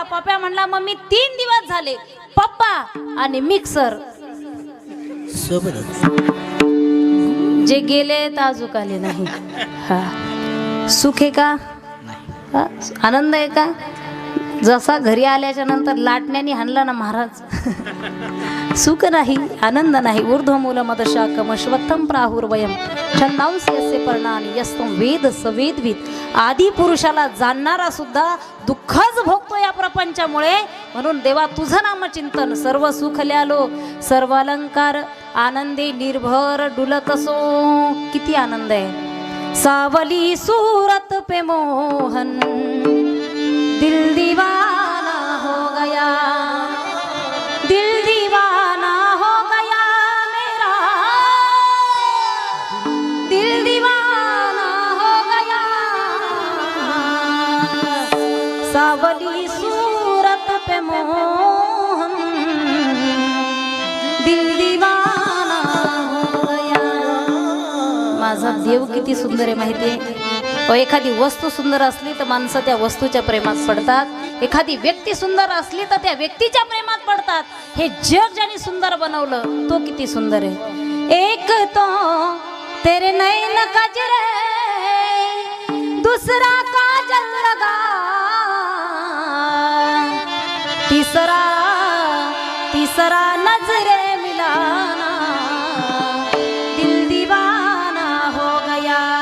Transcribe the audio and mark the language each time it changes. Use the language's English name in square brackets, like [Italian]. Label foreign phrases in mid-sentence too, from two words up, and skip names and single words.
[Marathi] पप्या म्हणला, मम्मी 3 दिवस झाले पप्पा आणि मिक्सर जे गेले तर अजूक आले नाही. हा, सुख आहे का? हा, आनंद आहे का? जसा घरी आल्याच्या नंतर लाटण्याने हाणला ना महाराज. सुख नाही, आनंद नाही. [Sanskrit] ऊर्ध्वमूल मदशाकम अश्वत्थम प्राहुर्वयम छंदांस यस्य पर्णानि यस्तम वेद सवेदविद. [Marathi] आदी पुरुषाला जाणणारा सुद्धा दुःखच भोगतो या प्रपंचामुळे. म्हणून देवा तुझं नामचिंतन, सर्व सुख ल्यालो सर्व अलंकार आनंदे निर्भर डुलत असो. किती आनंद आहे. [Hindi] सावली सूरत पे मोहन दिल दीवाना हो गया, दिल दीवाना हो गया मेरा, दिल दीवाना हो गया. सावली सूरत पे मोहन दिल दीवाना हो गया. [Marathi] माझा देव किती सुंदर आहे माहिती आहे. एखादी वस्तू सुंदर असली तर माणसं त्या वस्तूच्या प्रेमात पडतात. एखादी व्यक्ती सुंदर असली तर त्या व्यक्तीच्या प्रेमात पडतात. हे जग ज्याने सुंदर बनवलं तो किती सुंदर आहे. [Hindi] एक तो तेरे नैन कजरे, दूसरा काजल लगा, तीसरा तीसरा नजरे मिलाना, दिल दीवाना हो गया.